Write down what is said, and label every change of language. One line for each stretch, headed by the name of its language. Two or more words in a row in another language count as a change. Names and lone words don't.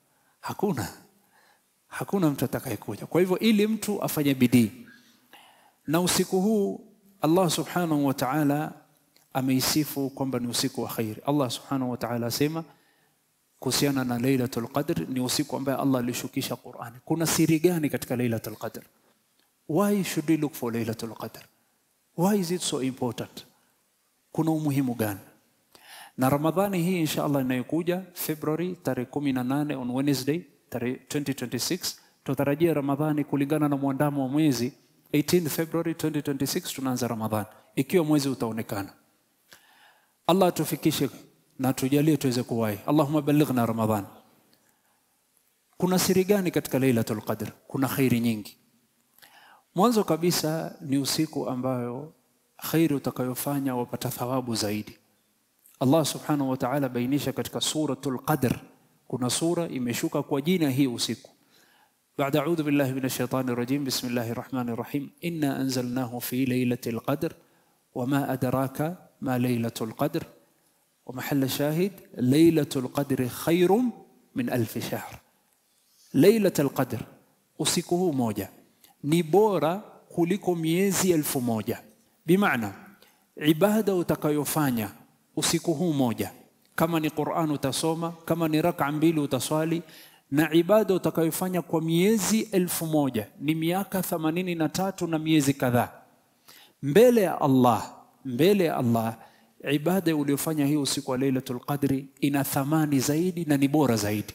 Swahili: Hakuna mtu atakayekuja. Kwa hivyo ili mtu afanye bidii. Na usiku huu
Arabic: الله سبحانه وتعالى
Swahili: ameisifu kwamba ni usiku wa khair.
Arabic: الله سبحانه وتعالى
Swahili: asema kuhusiana na Lailatul Qadr, ni usiku ambao Allah alishukisha Qur'an. Kuna siri gani katika Lailatul Qadr?
English: Why should we look for Lailatul Qadr? Why is it so important?
Swahili: kuna umuhimu gani? Na Ramadhani hii inshallah inayokuja February tarehe 18
English: on Wednesday
Swahili: tarehe 2026 tutarajia Ramadhani kulingana na muandamo wa mwezi 18 February 2026 tunaanza Ramadhani ikiwa mwezi utaonekana. Allah atufikishe na tujalie tuweze kuwahi.
Arabic: اللهم بلغنا رمضان.
Swahili: Kuna siri gani katika Lailatul Qadr? Kuna khairi nyingi. Mwanzo kabisa ni usiku ambayo khairi utakayofanya wapata thawabu zaidi.
Arabic: الله سبحانه وتعالى
Swahili: bainisha katika suratul Qadr, kuna sura imeshuka kwa jina hii usiku.
Arabic: بعد أعوذ بالله من الشيطان الرجيم بسم الله الرحمن الرحيم إنا أنزلناه في ليلة القدر وما أدراك ما ليلة القدر ومحل شاهد ليلة القدر خير من 1000 شهر. ليلة القدر
Swahili: usiku moja ni bora kuliko miezi 1000. Bimaana ibada utakayofanya usiku huu moja, kama ni Qur'an utasoma, kama ni rak'a mbili utaswali, na ibada utakayofanya kwa miezi 1000 ni miaka 83 na miezi kadhaa mbele ya Allah, ibada uliyofanya hii usiku wa Lailatul Qadri ina thamani zaidi na ni bora zaidi.